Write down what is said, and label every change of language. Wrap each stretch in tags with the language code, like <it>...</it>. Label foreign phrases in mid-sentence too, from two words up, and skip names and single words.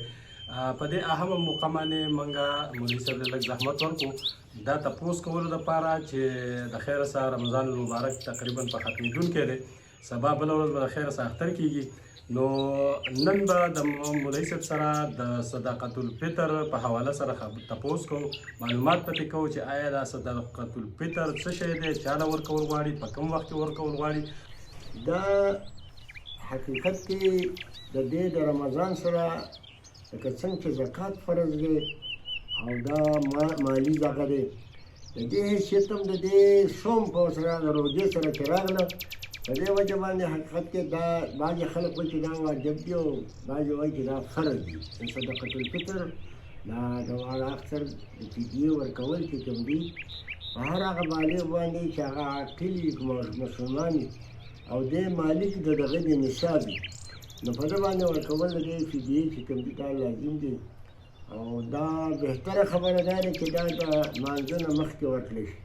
<ps>په دې اهمه موقع باندې موږ مولوي صاحب ته لږ زحمت ورکړو دا تپوس کولو دپاره چې د خیره سره</ps> <ar>رمضان المبارک</ar> <ps>تقریبا په ختمېدونکی دی، سبا بله ورځ به د خیره سره اختر کېږي. نو نن به د مولوي صاحب سره د</ps> <ar>صدقة الفطر</ar> <ps>په حواله سره تپوس کوو، معلومات پکې کوو چې آیا دا</ps> <ar>صدقة الفطر</ar> <ps>څه شی دی، چاله ورکول غواړي، په کوم وخت کې ورکول غواړي. دا حقیقت کې د دې د رمضان سره لکه څنګه چې زکات فرض دی او دا مالی دغه دی، د دې حیثیت هم د دې صوم په سره د روژې سره چې راغله، په دې وجه باندې حقیقت کې دا بعضې خلک وایي چې دا واجب دی او بعضې وایي چې دا فرض دی.</ps> <ar>صدقة الفطر</ar> <ps>دا د اکثر د فدیې ورکول چې کوم دي په هر هغه بالغ باندې چې هغه عاقل وي مسلمان وي او دې مالک د دغه د نصاب وي، نو په ده باندې ورکول د دې فدیې چې کوم دي دا لازم دي. او دا بهتره خبره دا ده چې دا د لمانځه نه مخکې ورکړلی شي.</ps>